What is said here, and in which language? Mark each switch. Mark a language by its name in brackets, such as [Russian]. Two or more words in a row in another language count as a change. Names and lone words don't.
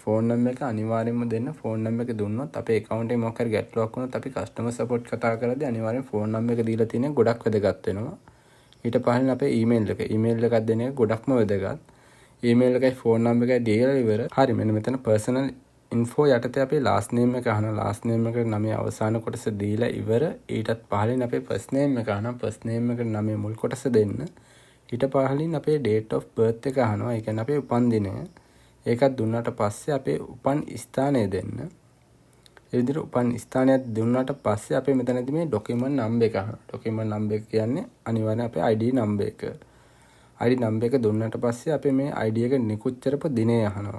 [English] phone number [Sinhala] එක අනිවාර්යයෙන්ම දෙන්න. [English] phone number [Sinhala] එක දුන්නොත් අපේ account එකේ මොකක් හරි ගැටලුවක් වුණොත් අපි [English] customer support [Sinhala] කතා කරද්දී අනිවාර්යෙන් [English] phone number [Sinhala] එක දීලා තියෙන ගොඩක් වැදගත් වෙනවා. ඊට පස්සේ අපේ email එක. email එකක් දෙන එක ගොඩක්ම වැදගත්. email එකයි [English] phone number [Sinhala] එකයි දීලා ඉවර. හරි මෙන්න මෙතන [English] personal info [Sinhala] යටතේ අපේ [English] last name [Sinhala] එක අහන [English] last name [Sinhala] එකට නමේ අවසාන කොටස දීලා ඉවර. ඊටත් පහලින් අපේ [English] first name [Sinhala] එක අහන [English] first name [Sinhala] එකට නමේ මුල් කොටස දෙන්න. ඊට පහලින් අපේ [English] date of birth [Sinhala] එක අහනවා. ඒ කියන්නේ අපේ උපන් දිනය. ඒකත් දුන්නාට පස්සේ අපේ උපන් ස්ථානය දෙන්න. ඒ විදිහට උපන් ස්ථානයක් දුන්නාට පස්සේ අපේ මෙතනදී මේ [English] document number [Sinhala] එක අහනවා. [English] document number [Sinhala] එක කියන්නේ අනිවාර්යෙන් අපේ [English] ID number [Sinhala] එක. [English] ID number [Sinhala] එක දුන්නාට පස්සේ අපේ මේ ID එක නිකුත් කරපු දිනය අහනවා.